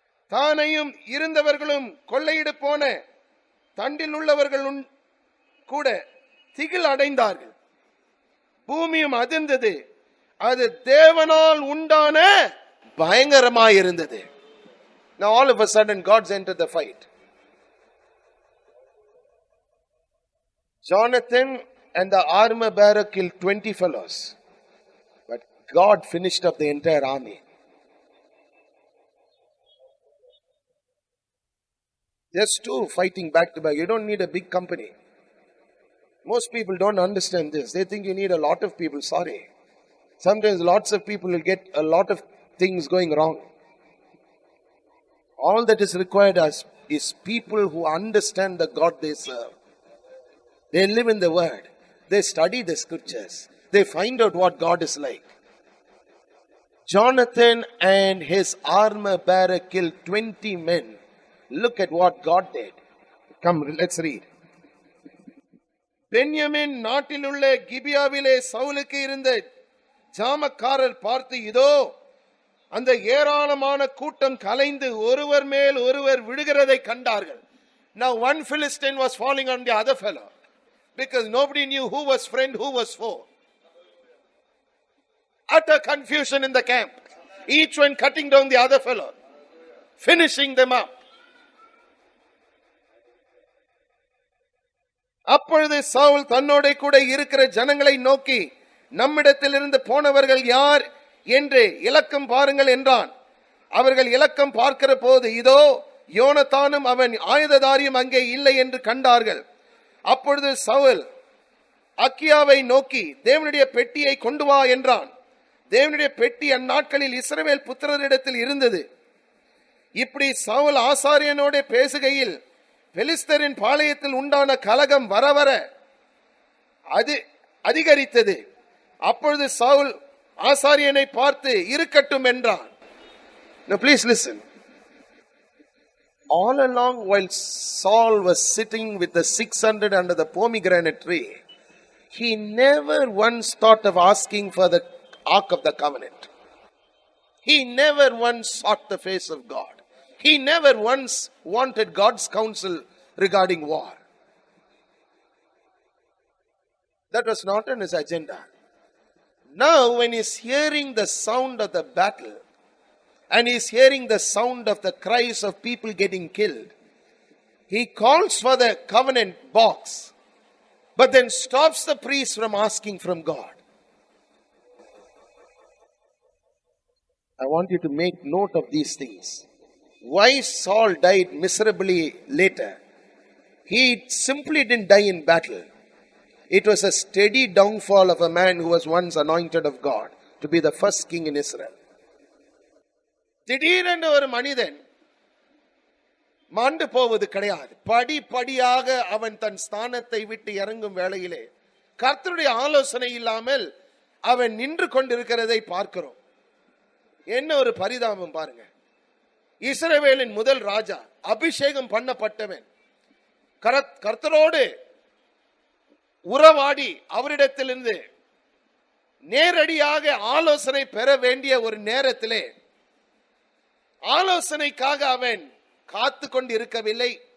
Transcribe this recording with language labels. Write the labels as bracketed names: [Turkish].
[Tamil] தானையும் இருந்தவர்களும் கொள்ளையிட போன தண்டில் உள்ளவர்களும் கூட திகில் அடைந்தார்கள். பூமியும் அதிர்ந்தது. அது தேவனால் உண்டான பயங்கரமாயிருந்தது. [English] Now all of a sudden God's entered the fight. Jonathan and the armor bearer killed 20 fellows. But God finished up the entire army. Just two fighting back to back. You don't need a big company. Most people don't understand this. They think you need a lot of people. Sorry. Sometimes lots of people will get a lot of things going wrong. All that is required is people who understand the God they serve. They live in the Word. They study the Scriptures. They find out what God is like. Jonathan and his armor bearer killed 20 men. Look at what God did. Come, let's read. [Tamil] Benjamin நாட்டிலுள்ள கிபியாவிலே சவுலுக்கு இருந்த ஜாமக்காரர் பார்த்து, இதோ அந்த ஏராளமான கூட்டம் கலைந்து ஒருவர் மேல் ஒருவர் விழுகிறதை கண்டார்கள். [English] Now one Philistine was falling on the other fellow because nobody knew who was friend, who was foe. Utter confusion in the camp. Each one cutting down the other fellow, finishing them up. [Tamil] அப்பொழுது சவுல் தன்னோட கூட இருக்கிற ஜனங்களை நோக்கி, நம்மிடத்திலிருந்து போனவர்கள் யார் என்று இலக்கம் பாருங்கள் என்றான். அவர்கள் இலக்கம் பார்க்கிற போது, இதோ யோனத்தானும் அவன் ஆயுததாரியும் அங்கே இல்லை என்று கண்டார்கள். அப்பொழுது சவுல் அக்கியாவை நோக்கி, தேவனுடைய பெட்டியை கொண்டு வா என்றான். தேவனுடைய பெட்டி அந்நாட்களில் இஸ்ரவேல் புத்திரரிடத்தில் இருந்தது. இப்படி சவுல் ஆசாரியனோட பேசுகையில் பெலிஸ்தரின் பாளையத்தில் உண்டான கலகம் வர வர அது அதிகரித்தது. அப்பொழுது சவுல் ஆசாரியனை பார்த்து, இருக்கட்டும் என்றான். [English] Now please listen. All along while Saul was sitting with the 600 under the pomegranate tree, he never once thought of asking for the Ark of the Covenant. He never once sought the face of God. He never once wanted God's counsel regarding war. That was not on his agenda. Now when he's hearing the sound of the battle and he's hearing the sound of the cries of people getting killed, he calls for the covenant box, but then stops the priest from asking from God. I want you to make note of these things. Why Saul died miserably later? He simply didn't die in battle. It was a steady downfall of a man who was once anointed of God to be the first king in Israel. [Tamil] திடீரென்று ஒரு மனிதன் மாண்டு போவது கிடையாது. படிப்படியாக அவன் தன் ஸ்தானத்தை விட்டு இறங்கும் வேளையிலே கர்த்தருடைய ஆலோசனை இல்லாமல் அவன் நின்று கொண்டிருக்கிறதை பார்க்கிறோம். என்ன ஒரு பரிதாபம் பாருங்க. இஸ்ரவேலின் முதல் ராஜா, அபிஷேகம் பண்ணப்பட்டவன், கர்த்தரோடு உறவாடி அவரிடத்திலிருந்து நேரடியாக ஆலோசனை பெற வேண்டிய ஒரு நேரத்திலே ஆலோசனைக்காக அவன் காத்து கொண்டு இருக்கவில்லை.